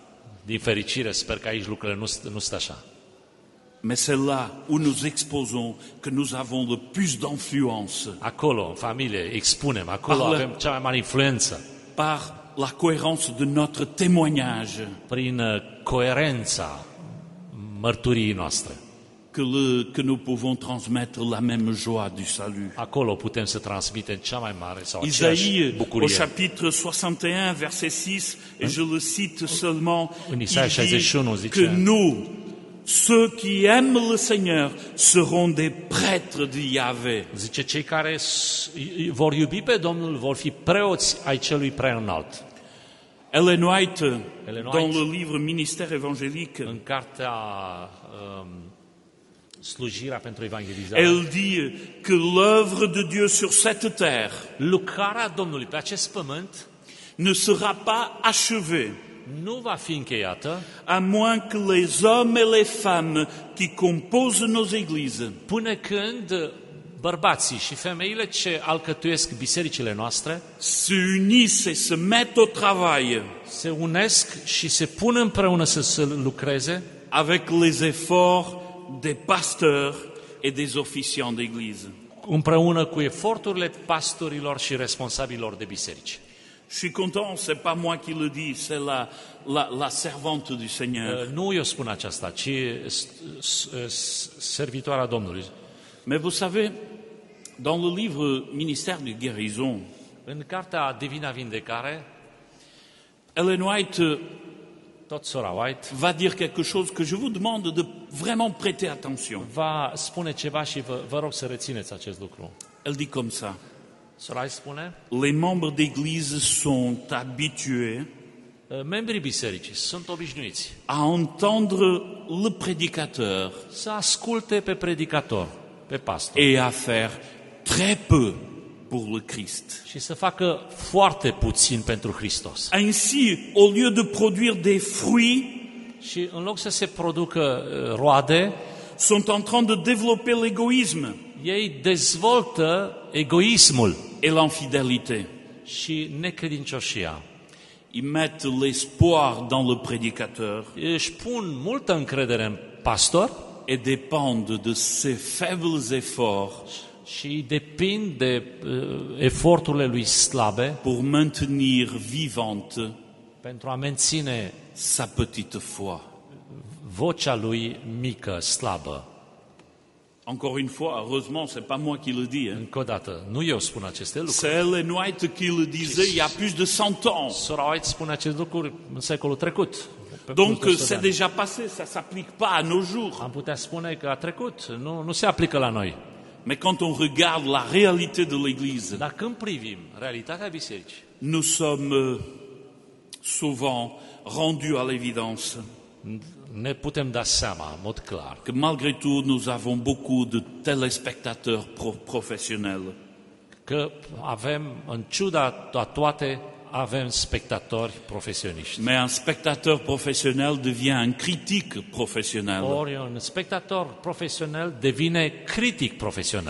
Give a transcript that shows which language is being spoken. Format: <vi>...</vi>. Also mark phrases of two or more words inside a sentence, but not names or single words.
<ro>Din fericire, sper că aici lucrurile nu stă așa.</ro> <fr>Mais c'est là où nous exposons que nous avons le plus d'influence</fr> <ro>Acolo, în familie, expunem, acolo</ro> <fr>Parle.</fr> <ro>avem cea mai mare influență,</ro> <fr>par la cohérence de notre témoignage,</fr> <ro>prin coerența mărturiei noastre.</ro> <fr>que nous pouvons transmettre la même joie du salut.</fr> <ro>Acolo putem să transmitem cea mai mare sau aceeași</ro> <fr>Isaïe, au</fr> <ro>bucurie.</ro> <fr>chapitre 61, verset 6, et je le cite seulement,</fr> <ro>În</ro> <fr>il</fr> <ro>Isaia 61</ro> <fr>dit</fr> <ro>zice,</ro> <fr>que nous, ceux qui aiment le Seigneur, seront des prêtres de Yahvé.</fr> <ro>Zice, cei care vor iubi pe Domnul vor fi preoți ai celui preînalt.</ro> <fr>Ellen White,</fr> <ro>Ellen White,</ro> <fr>dans le livre Ministère évangélique,</fr> <ro>În cartea Slujirea pentru evangelizare,</ro> <fr>elle dit que l'œuvre de Dieu sur cette terre</fr> <ro>lucrarea Domnului pe acest pământ</ro> <fr>ne sera pas achevée</fr> <ro>nu va fi încheiată</ro> <fr>à moins que les hommes et les femmes qui composent nos églises</fr> <ro>până când bărbații și femeile ce alcătuiesc bisericile noastre</ro> <fr>se unissent et se mettent au travail</fr> <ro>se unesc și se pun împreună să lucreze</ro> <fr>avec les efforts des pasteurs et des officiants d'église.</fr> <ro>împreună cu eforturile pastorilor și responsabililor de biserici.</ro> <fr>Je suis content, c'est pas moi qui le dis, c'est la servante du Seigneur.</fr> <ro>Nu eu spun aceasta, ci servitoarea Domnului.</ro> <fr>Mais vous savez, dans le livre Ministère de guérison,</fr> <ro>În cartea Divina Vindecare,</ro> <fr>Ellen White</fr> <ro>tot sora White</ro> <fr>va dire quelque chose que je vous demande de vraiment prêter attention.</fr> <ro>va spune ceva și vă rog să rețineți acest lucru.</ro> <fr>Elle dit comme ça:</fr> <ro>Sora White spune,</ro> <fr>les membres d'église sont habitués</fr> <ro>membrii bisericii sunt obișnuiți</ro> <fr>à entendre le prédicateur</fr> <ro>să asculte pe predicator, pe pastor,</ro> <fr>et à faire très peu pour le Christ.</fr> <ro>și să facă foarte puțin pentru Hristos.</ro> <fr>Ainsi, au lieu de produire des fruits,</fr> <ro>Și în loc să se producă roade,</ro> <fr>sont en train de développer l'égoïsme</fr> <ro>ei dezvoltă egoismul</ro> <fr>et l'infidélité.</fr> <ro>și necredincioșia.</ro> <fr>Ils mettent l'espoir dans le prédicateur</fr> <ro>Își pun multă încredere în pastor</ro> <fr>et dépendent de ses faibles efforts</fr> <ro>și depind de eforturile lui slabe</ro> <fr>pour maintenir vivante</fr> <ro>pentru a menține</ro> <fr>sa petite foi.</fr> <ro>vocea lui mică, slabă.</ro> <fr>Encore une fois, heureusement, c'est pas moi qui le dis.</fr> <ro>Încă o dată, nu eu spun aceste lucruri.</ro> <fr>C'est Ellen White qui le disait il y a plus de 100 ans.</fr> <ro>Sora White spune acest lucru în secolul trecut. pe</ro> <fr>Donc</fr> <ro>multă</ro> <fr>c'est</fr> <ro>ani.</ro> <fr>déjà passé, ça s'applique pas à nos jours.</fr> <ro>Am putea spune că a trecut, nu se aplică la noi.</ro> <fr>Mais quand on regarde la réalité de l'Église,</fr> <ro>Dar când privim realitatea bisericii,</ro> <fr>nous sommes souvent rendus à l'évidence</fr> <ro>ne putem da seama, în mod clar,</ro> <fr>que malgré tout, nous avons beaucoup de téléspectateurs professionnels.</fr> <ro>că avem, în ciuda a toate, avem spectatori profesioniști.</ro> <fr>Mais un spectateur professionnel devient un critique professionnel</fr> <ro>Ori un spectator profesional devine critic profesional</ro>